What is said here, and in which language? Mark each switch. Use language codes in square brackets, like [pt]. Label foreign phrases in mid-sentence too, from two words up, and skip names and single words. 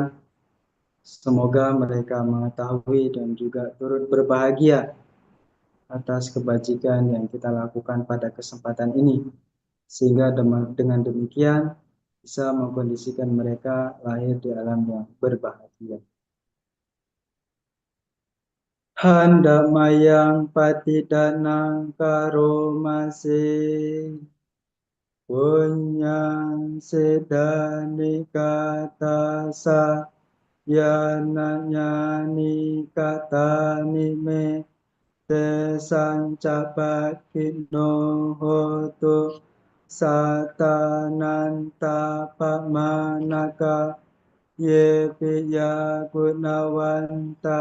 [id] Semoga mereka mengetahui dan juga turut berbahagia atas kebajikan yang kita lakukan pada kesempatan ini. Sehingga dengan demikian bisa mengkondisikan mereka lahir di alam yang berbahagia. [pi] Hendak mayang patidanang karomase punyang sedani katasa yananyani katani me tesancapakino hotu satananta pamanaka ye piya gunawanta